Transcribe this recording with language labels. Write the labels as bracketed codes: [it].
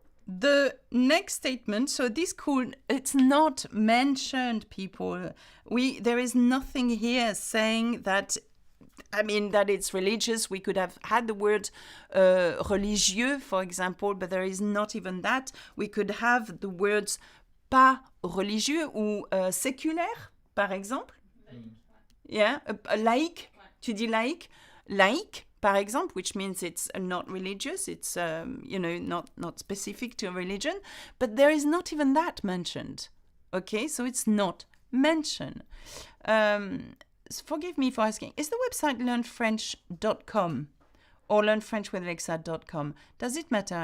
[en] the next statement, so this school, it's not mentioned, people. There is nothing here saying that, I mean, that it's religious. We could have had the word religieux, for example, but there is not even that. We could have the words [fr] pas religieux ou séculaire, par exemple. Yeah, laïque. Tu dis laïque. Laïque, par exemple, [en] which means it's not religious. It's, not specific to a religion. But there is not even that mentioned. Okay, so it's not mentioned. Forgive me for asking, is the website learnfrench.com or learnfrenchwithalexa.com? Does it matter?